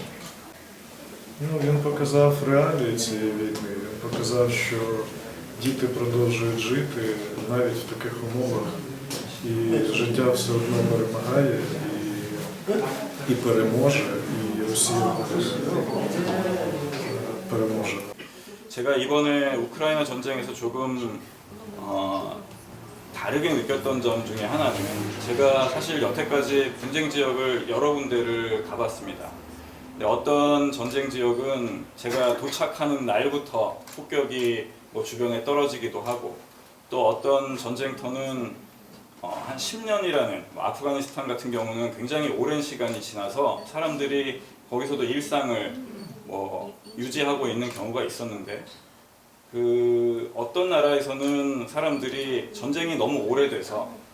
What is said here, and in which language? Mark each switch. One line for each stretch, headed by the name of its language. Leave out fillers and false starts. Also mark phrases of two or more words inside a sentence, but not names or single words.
Ukrainian: Він показав реалії цієї війни, він показав, що діти продовжують жити навіть в таких умовах, і життя все одно перемагає і переможе, і Росія переможе.
Korean: 제가 이번에 우크라이나 전쟁에서 조금 다르게 느꼈던 점 중에 하나는 제가 사실 여태까지 분쟁 지역을 여러 군데를 가봤습니다. 근데 어떤 전쟁 지역은 제가 도착하는 날부터 폭격이 뭐 주변에 떨어지기도 하고 또 어떤 전쟁터는 한 10년이라는 아프가니스탄 같은 경우는 굉장히 오랜 시간이 지나서 사람들이 거기서도 일상을 유지하고 있는 경우가 있었는데 어떤 나라에서는 사람들이 전쟁이 너무 오래돼서